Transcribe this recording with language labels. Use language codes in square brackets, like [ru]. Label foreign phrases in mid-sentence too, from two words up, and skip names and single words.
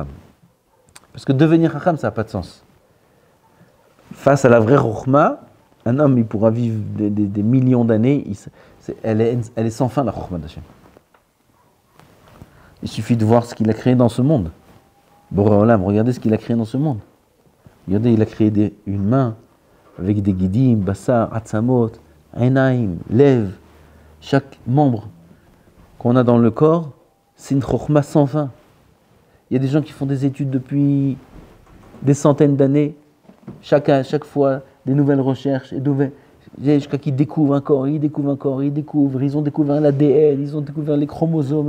[fr] Parce que devenir chacham, ça n'a pas de sens. Face à la vraie chokhma, un homme, il pourra vivre des millions d'années. Elle est sans fin, la chokhma d'Hashem. Il suffit de voir ce qu'il a créé dans ce monde. [he] בורא עולם, [fr] regardez ce qu'il a créé dans ce monde. Regardez, il a créé une main avec des [he] גידים בשר, עצמות עיניים לב. [fr] Chaque membre qu'on a dans le corps, c'est une chokhma sans fin. Il y a des gens qui font des études depuis des centaines d'années. Chaque fois, des nouvelles recherches, jusqu'à qu'ils découvrent un corps, ils ont découvert l'ADN, ils ont découvert les chromosomes.